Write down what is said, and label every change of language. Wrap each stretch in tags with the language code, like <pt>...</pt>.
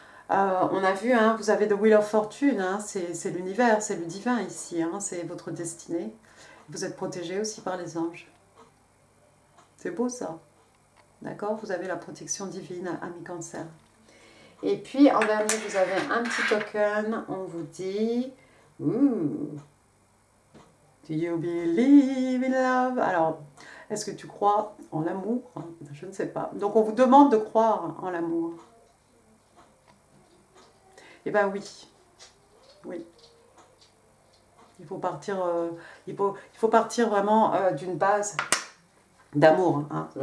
<fr>On a vu, hein, vous avez The Wheel of Fortune, hein, c'est l'univers, c'est le divin ici, hein, c'est votre destinée. Vous êtes protégé aussi par les anges. C'est beau ça. D'accord? Vous avez la protection divine, ami Cancer. Et puis, en dernier, vous avez un petit token. On vous dit...</fr> <en>Ooh, do you believe in love?</en> <fr>Alors, est-ce que tu crois en l'amour? Je ne sais pas. Donc, on vous demande de croire en l'amour. Eh bien, oui. Oui. Il faut partir, il faut partir vraiment d'une base d'amour. Hein.</fr>